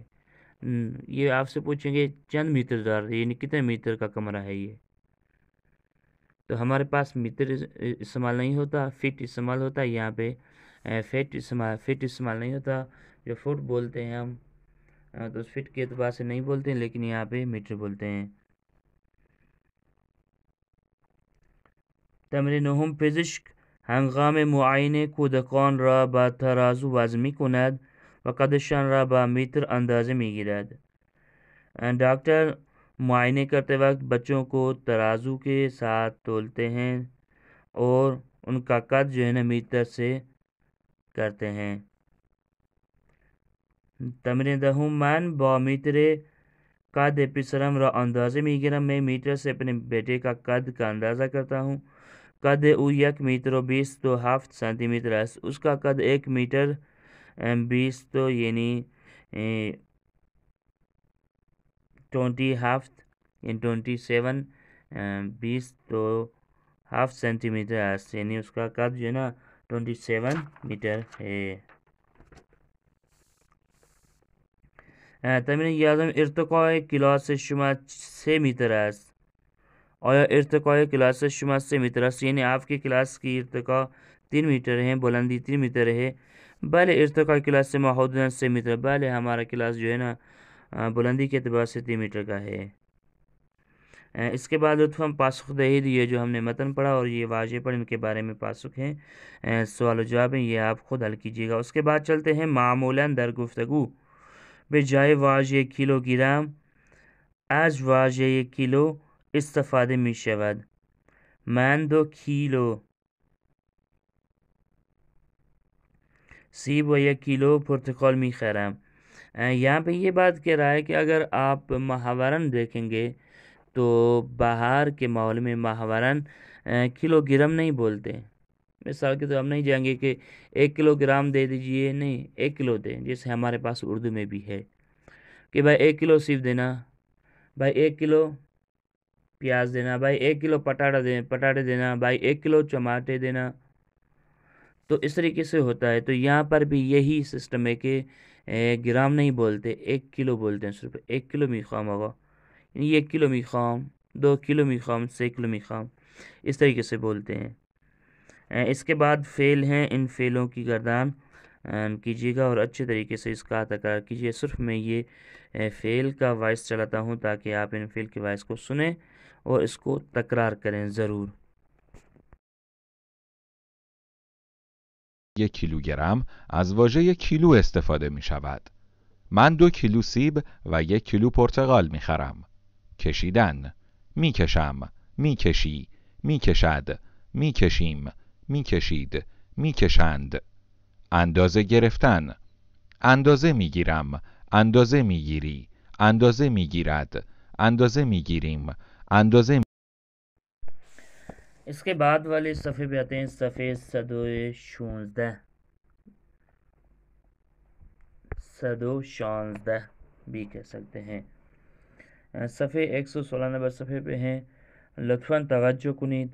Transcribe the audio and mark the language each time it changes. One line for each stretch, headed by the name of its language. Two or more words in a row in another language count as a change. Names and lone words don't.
Urdu: یہ آپ سے پوچھیں گے
Persian: چند میٹر دار
Urdu: یعنی کتنے میٹر کا کمرہ ہے یہ. تو ہمارے پاس میٹر استعمال نہیں ہوتا، فٹ استعمال ہوتا ہے یہاں پہ. فٹ استعمال نہیں ہوتا. جو فٹ بولتے ہیں ہم تو فٹ کے اعتبار سے نہیں بولتے ہیں، لیکن یہاں پہ میٹر بولتے ہیں.
Persian: تمرین نهم. پزشک هنگام معاینه کودکان را با ترازو وزن می‌کند و قدشان را با میتر اندازه می‌گیرد.
Urdu: ڈاکٹر معائنے کرتے وقت بچوں کو ترازو کے ساتھ تولتے ہیں اور ان کا قد جو ہے نا میٹر سے کرتے ہیں.
Persian: تمرین دهم. من با میتر قد پسرم را اندازه میگیرم.
Urdu: میں میٹر سے اپنے بیٹے کا قد کا اندازہ کرتا ہوں.
Persian: قد او 1 میٹر و 27 سانتی میٹر است.
Urdu: اس کا قد 1 میٹر 20 یعنی 27 27 سینٹی میٹر است. یعنی اس کا قد جو ہے نا 27 میٹر ہے.
Persian: تمرین 11. ارتقاء کلاس شما 3 میٹر است. آیا ارتقاء کلاس شما 3 میٹر است؟
Urdu: یعنی آپ کی کلاس کی ارتقاء 3 میٹر ہے، بلندی 3 میٹر ہے.
Persian: بلے ارتقاء کلاس سے حدوداً 3 میٹر.
Urdu: بلے ہمارا کلاس جو ہے نا بلندی کے اعتبار سے 3 میٹر کا ہے. اس کے بعد
Persian: لطفاً پاسخ دہید،
Urdu: یہ جو ہم نے متن پڑھا اور یہ واضح پڑھ، ان کے بارے میں پاسخ ہیں، سوال و جواب ہیں، یہ آپ خود حل کیجیے گا. اس کے بعد چلتے ہیں.
Persian: معمولاً در گفتگو به جای واژه کیلوگرم از واژه کیلو استفاده می شود. من 2 کیلو سیب و 1 کیلو پرتقال می خرم.
Urdu: یہاں پہ یہ بات کہہ رہا ہے کہ اگر آپ محاوراً دیکھیں گے تو باہر کے ماحول میں محاوراً کلو گرام نہیں بولتے. مثال کے تو ہم نہیں جائیں گے کہ 1 کلو گرام دے دیجئے، نہیں 1 کلو دیں، جیسے ہمارے پاس اردو میں بھی ہے کہ بھائی 1 کلو سیب دینا، بھائی 1 کلو پیاز دینا، بھائی 1 کلو پٹاٹے دینا، بھائی 1 کلو ٹماٹے دینا. تو اس طریقے سے ہوتا ہے. تو یہاں پر بھی یہی سسٹم ہے کہ گرام نہیں بولتے، 1 کلو بولتے ہیں. صرف
Persian: 1 کلو میخوام
Urdu: ہوگا، یعنی
Persian: 1 کلو میخوام، 2 کلو میخوام، 3 کلو میخوام،
Urdu: اس طریقے سے بولتے ہیں. اس کے بعد فعل ہیں. ان فعلوں کی گردان کیجیے گا اور اچھے طریقے سے اس کا تکرار کیجیے. صرف میں یہ فعل کا وائس چلاتا ہوں تاکہ آپ ان فعل کے وائس کو سنیں اور اس کو تکرار کریں ضرور.
Persian: 1 کیلوگرم از واژه کیلو استفاده می شود. من 2 کیلو سیب و 1 کیلو پرتقال می خرم. کشیدن، می کشم، می کشی، می کشد، می کشیم، می کشید، می کشند. اندازه گرفتن، اندازه می گیرم، اندازه می گیری، اندازه میگیرد، اندازه میگیریم، اندازه.
Urdu: اس کے بعد والے صفحے پہ آتے ہیں، صفحے 116 بھی کہہ سکتے ہیں، صفحے 116 نمبر صفحے پہ ہیں،
Persian: لطفاً توجہ کنید۔